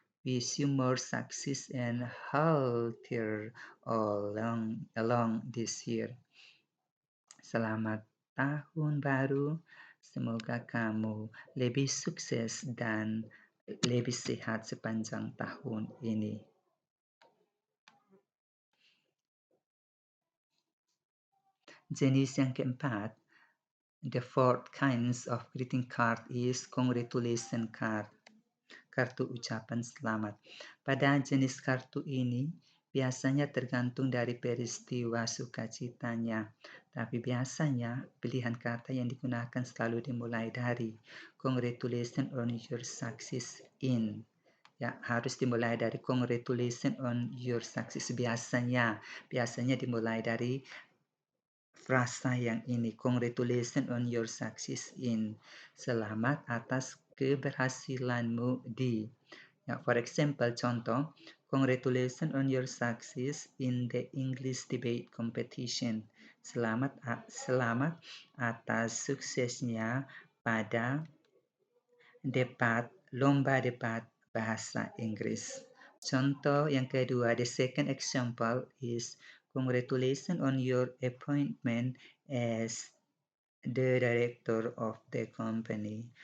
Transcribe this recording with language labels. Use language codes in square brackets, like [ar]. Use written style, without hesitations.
[en] Wish you more success and healthier along this year. [id] Selamat tahun baru. Semoga kamu lebih sukses dan lebih sehat sepanjang tahun ini. Jenis yang keempat, [en] the fourth kinds of greeting card is congratulation card, [id] kartu ucapan selamat. Pada jenis kartu ini biasanya tergantung dari peristiwa sukacitanya, tapi biasanya pilihan kata yang digunakan selalu dimulai dari [en] congratulations on your success in. [id] Ya, harus dimulai dari [en] congratulations on your success. [id] Biasanya dimulai dari frasa yang ini, [en] congratulations on your success in. [id] Selamat atas keberhasilanmu di. [en] Ya, for example, contoh, congratulations on your success in the English debate competition. [id] Selamat atas suksesnya pada lomba debat bahasa Inggris. Contoh yang kedua, [en] the second example is congratulations on your appointment as the director of the company.